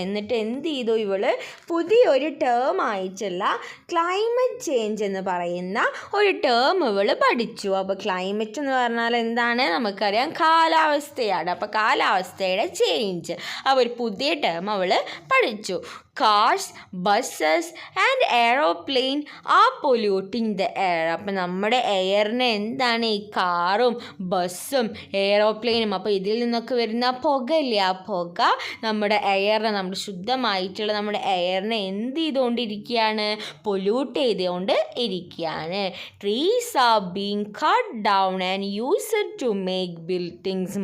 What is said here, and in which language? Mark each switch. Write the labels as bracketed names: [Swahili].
[Malayalam] എന്നിട്ട് എന്ത് ചെയ്തു, ഇവള് പുതിയൊരു ടേം ആയിട്ടുള്ള ക്ലൈമറ്റ് ചേഞ്ച് എന്ന് പറയുന്ന ഒരു ടേം ഇവള് പഠിച്ചു. അപ്പോൾ ക്ലൈമറ്റ് എന്ന് പറഞ്ഞാൽ എന്താണ്, നമുക്കറിയാം കാലാവസ്ഥയാണ്. അപ്പോൾ കാലാവസ്ഥയുടെ ചേഞ്ച്, അപ്പോൾ ഒരു പുതിയ ടേം അവൾ പഠിച്ചു. [English] Cars, buses and aeroplane are polluting the air. [Malayalam] അപ്പം നമ്മുടെ എയറിനെ എന്താണ്, ഈ കാറും ബസ്സും എയറോപ്ലെയിനും, അപ്പോൾ ഇതിൽ നിന്നൊക്കെ വരുന്ന പുകയില്ലേ, ആ പുക നമ്മുടെ എയറിനെ, നമ്മുടെ ശുദ്ധമായിട്ടുള്ള നമ്മുടെ എയറിനെ എന്ത് ചെയ്തുകൊണ്ടിരിക്കുകയാണ്, പൊല്യൂട്ട് ചെയ്തുകൊണ്ട് ഇരിക്കുകയാണ്. [English] Trees are being cut down and used to make buildings.